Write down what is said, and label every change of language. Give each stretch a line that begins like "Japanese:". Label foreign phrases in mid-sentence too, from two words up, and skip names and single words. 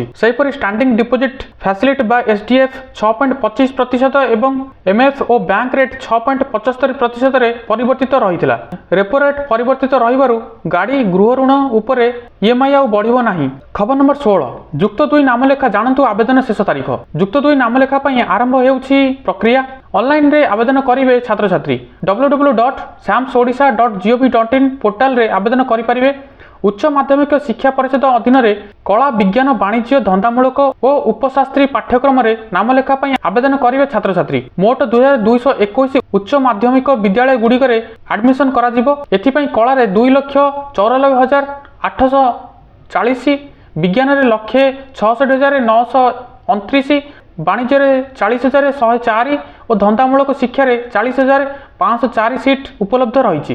Odia: ସେହିପରି
English: standing deposit facility
Odia: ବା ଏସ୍ଡିଏଫ୍ 6.25% ଏବଂ ଏମ୍ଏଫ୍ ଓ
English: bank rate
Odia: 6.75%ରେ ପରିବର୍ତ୍ତିତ ରହିଥିଲା।
English: repo rate
Odia: ପରିବର୍ତ୍ତିତ ରହିବାରୁ ଗାଡ଼ି ଗୃହ ଋଣ ଉପରେ ଇଏମ୍ଆଇ ଆଉ ବଢ଼ିବ ନାହିଁ। ଖବର ନମ୍ବର 16, ଯୁକ୍ତ 2 ନାମଲେଖା ଜାଣନ୍ତୁ ଆବେଦନ ଶେଷ ତାରିଖ। ଯୁକ୍ତ 2 ନାମଲେଖା ପାଇଁ ଆରମ୍ଭ ହେଉଛି ପ୍ରକ୍ରିୟା। ଅନଲାଇନରେ ଆବେଦନ କରିବେ ଛାତ୍ରଛାତ୍ରୀ। www.samsodisha.gov.in ପୋର୍ଟାଲରେ ଆବେଦନ କରିପାରିବେ। ଉଚ୍ଚ ମାଧ୍ୟମିକ ଶିକ୍ଷା ପରିଷଦ ଅଧୀନରେ କଳା, ବିଜ୍ଞାନ, ବାଣିଜ୍ୟ, ଧନ୍ଦାମୂଳକ ଓ ଉପଶାସ୍ତ୍ରୀ ପାଠ୍ୟକ୍ରମରେ ନାମଲେଖା ପାଇଁ ଆବେଦନ କରିବେ ଛାତ୍ରଛାତ୍ରୀ। ମୋଟ 2221 ଉଚ୍ଚ ମାଧ୍ୟମିକ ବିଦ୍ୟାଳୟ ଗୁଡ଼ିକରେ ଆଡମିସନ କରାଯିବ। ଏଥିପାଇଁ କଳାରେ 2,94,840, ବିଜ୍ଞାନରେ 1,66,929, ବାଣିଜ୍ୟରେ 40,104 ଓ ଧନ୍ଦାମୂଳକ ଶିକ୍ଷାରେ 40,504 ସିଟ୍ ଉପଲବ୍ଧ ରହିଛି।